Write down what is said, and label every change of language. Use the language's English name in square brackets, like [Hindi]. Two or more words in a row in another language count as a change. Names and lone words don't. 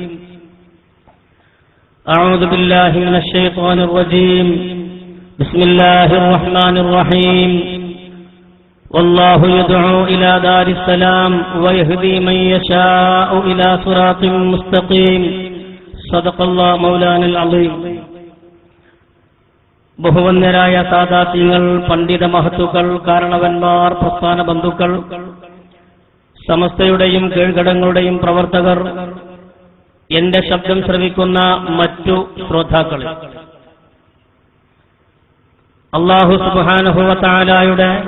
[Arabic] أعوذ بالله من الشيطان الرجيم بسم الله الرحمن الرحيم والله يدعو إلى دار السلام ويهدي من يشاء إلى صراط مستقيم صدق الله مولانا العظيم [Malayalam] ബഹുവന്യരായ സാദാത്യങ്ങൾ, പണ്ഡിത മഹത്തുക്കൾ, കാരണവന്മാർ, പ്രസ്ഥാന ബന്ധുക്കൾ, സമസ്തയുടെയും കീഴ്ഘടങ്ങളുടെയും പ്രവർത്തകർ, എന്റെ ശബ്ദം ശ്രവിക്കുന്ന മറ്റു ശ്രോതാക്കൾ, [Arabic] الله سبحانه وتعالى